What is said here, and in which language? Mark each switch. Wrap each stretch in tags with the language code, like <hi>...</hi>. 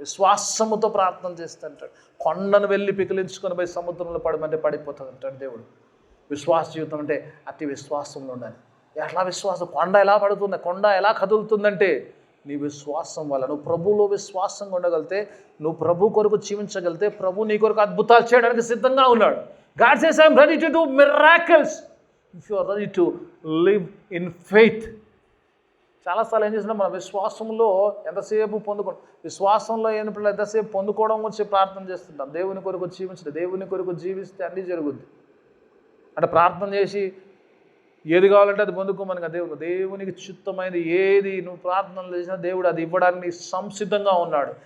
<te>విశ్వాసముతో ప్రార్థన చేస్తే అంటాడు. కొండను వెళ్ళి పికిలించుకొని పోయి సముద్రంలో పడమంటే పడిపోతుంది అంటాడు దేవుడు. విశ్వాస జీవితం అంటే అతి విశ్వాసంలో ఉండాలి. ఎట్లా విశ్వాసం? కొండ ఎలా పడుతుంది, కొండ ఎలా కదులుతుందంటే నీ విశ్వాసం వల్ల. నువ్వు ప్రభువులో విశ్వాసంగా ఉండగలిగితే, నువ్వు ప్రభు కొరకు జీవించగలిగితే, ప్రభు నీ కొరకు అద్భుతాలు చేయడానికి సిద్ధంగా ఉన్నాడు.</te> <en>God says, I am ready to do miracles if you are ready to live in faith.</en> <te>చాలాసార్లు ఏం చేసినా మన విశ్వాసంలో ఎంతసేపు విశ్వాసంలో ఏమిటో ఎంతసేపు పొందుకోవడం గురించి ప్రార్థన చేస్తుంటాం. దేవుని కొరకు జీవించడం, దేవుని కొరకు జీవిస్తే అన్నీ జరుగుద్ది. అంటే ప్రార్థన చేసి ఏది కావాలంటే అది పొందుకోమని కదా. దేవునికి చిత్తమైనది ఏది నువ్వు ప్రార్థనలు చేసినా దేవుడు అది ఇవ్వడానికి సంసిద్ధంగా ఉన్నాడు.</te>